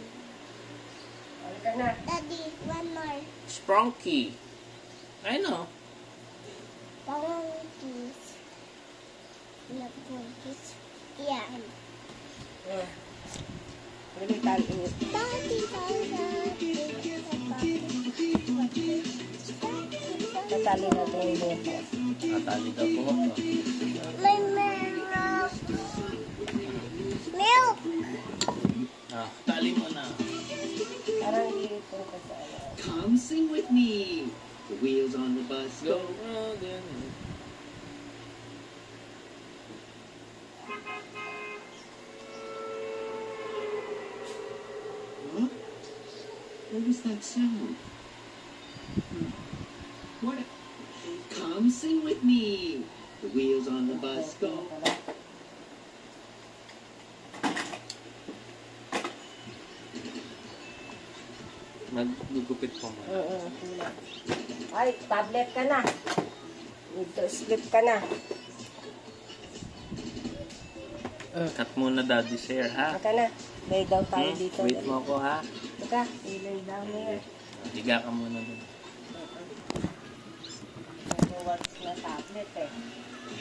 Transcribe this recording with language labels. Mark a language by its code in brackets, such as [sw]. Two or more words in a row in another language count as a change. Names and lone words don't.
[en] Daddy, one more. Sprunky. I know. Punkies. Yeah, punkies. Yeah. Daddy, Daddy, [tl] tatali natin yung buhok. Natali daw po. [en] my milk. Milk. [tl] Tali mo na. Parang iipon ka sa ano. [en] Come sing with me. The wheels on the bus Go go. round and... Huh? What was that sound? What? Come sing with me. The wheels on the bus go. [tl] Magugupit po mo. Ay, tablet ka na. [en] Need to sleep [tl] ka na. Cut muna daddy share ha. Aka na. [en] Lay down [tl] tayo dito. Wait mo ako ha. Ika, [en] lay down here. [tl] Higa ka muna dun. Nag-watch na tablet eh.